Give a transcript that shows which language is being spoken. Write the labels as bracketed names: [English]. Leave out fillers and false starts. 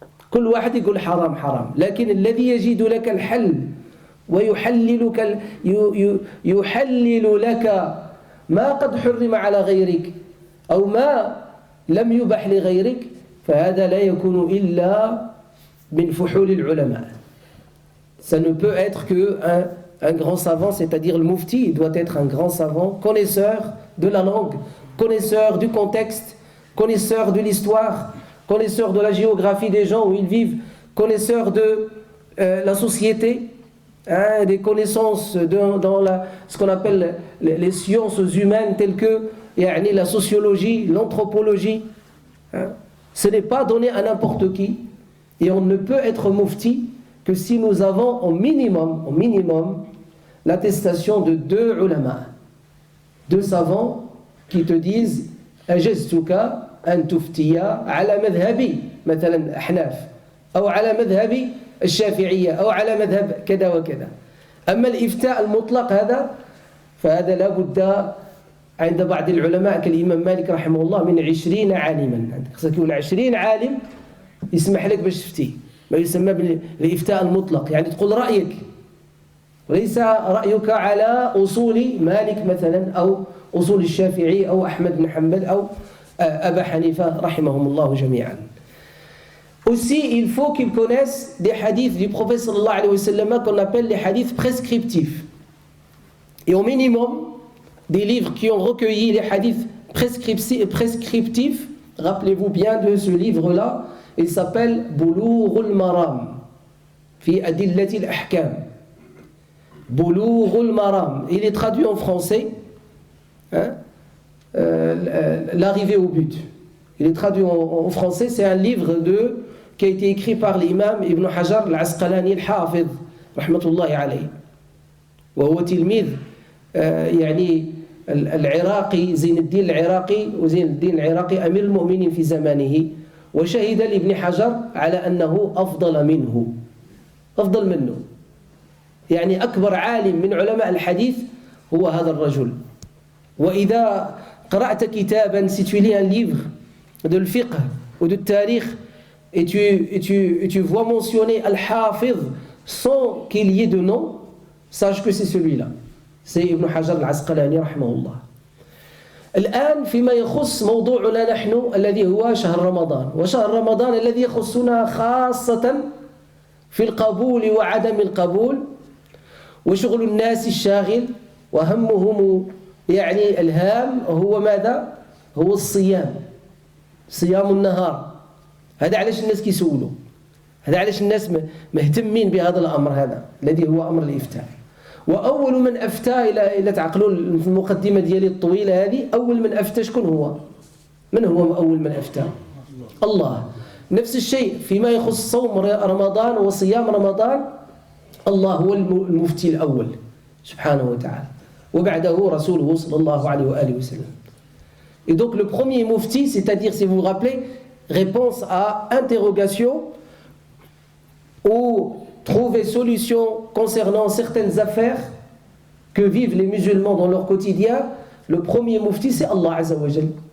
[Arabic] كل واحد يقول حرام حرام، لكن الذي يجيد لك الحل يحلل لك ما قد حرم على غيرك أو ما لم يبح لغيرك فهذا لا يكون إلا من فحول العلماء. [French] Ça ne peut être qu'un grand savant, c'est-à-dire le mufti, il doit être un grand savant, connaisseur de la langue, connaisseur du contexte, connaisseur de l'histoire, connaisseur de la géographie des gens où ils vivent, connaisseur de la société, hein, des connaissances dans ce qu'on appelle les sciences humaines telles que la sociologie, l'anthropologie. Hein. Ce n'est pas donné à n'importe qui, et on ne peut être mufti que si nous avons au minimum l'attestation de 2 ulama, 2 savants qui te disent [Arabic] أجزتك أن تفتي على مذهبي مثلا أحناف أو على مذهب الشافعية أو على مذهب كذا وكذا. أما الإفتاء المطلق هذا فهذا لا بد عند بعض العلماء كالإمام مالك رحمه الله من 20 عالما. خصك يكون 20 عالم يسمح لك باش تفتي، ما يسمى بالإفتاء المطلق، يعني تقول رأيك وليس رأيك على أصول مالك مثلا أو أصول الشافعي أو أحمد بن حنبل أو أبا حنيفة رحمهم الله جميعا. [French] Aussi, il faut qu'ils connaissent des hadiths du prophète sallallahu alayhi wa sallam qu'on appelle les hadiths prescriptifs. Et au minimum, des livres qui ont recueilli les hadiths prescriptifs, rappelez-vous bien de ce livre-là, il s'appelle Bouloughul Maram, fi Adillatil Ahkam. Bouloughul Maram. Il est traduit en français, hein, l'arrivée au but. Il est traduit en français, c'est un livre qui a été écrit par l'imam Ibn Hajar al-Asqalani al-Hafidh, rahmatullahi alayhi. [Arabic] وهو تلميذ يعني العراقي زين الدين العراقي، وزين الدين العراقي أمير المؤمنين في زمانه، وشهد لابن حجر على أنه أفضل منه. يعني أكبر عالم من علماء الحديث هو هذا الرجل. وإذا قرأت كتابا, [French] si tu lis un livre de le fiqh ou de tarikh et tu vois mentionner Al-Hafidh sans qu'il y ait de nom, sache que c'est celui-là. C'est Ibn Hajar al-Asqalani رحمه الله. [Arabic] الآن فيما يخص موضوعنا نحن الذي هو شهر رمضان، وشهر رمضان الذي يخصنا خاصة في القبول وعدم القبول وشغل الناس الشاغل وهمهم يعني الهام هو ماذا؟ هو الصيام، صيام النهار. هذا علاش الناس كيسولوا، هذا علاش الناس مهتمين بهذا الأمر هذا الذي هو أمر الإفتاء. وأول من أفتى إلى تعقلوا في المقدمة ديالي الطويلة هذه، أول من أفتى شكون هو؟ من هو أول من أفتى؟ الله. نفس الشيء فيما يخص صوم رمضان وصيام رمضان، الله هو المفتي الأول سبحانه وتعالى، وبعده رسوله صلى الله عليه وآله وسلم. [French] Et donc le premier mufti, c'est-à-dire, si vous vous rappelez, réponse à interrogation ou trouver solution concernant certaines affaires que vivent les musulmans dans leur quotidien, le premier mufti c'est Allah Azza wa Jal.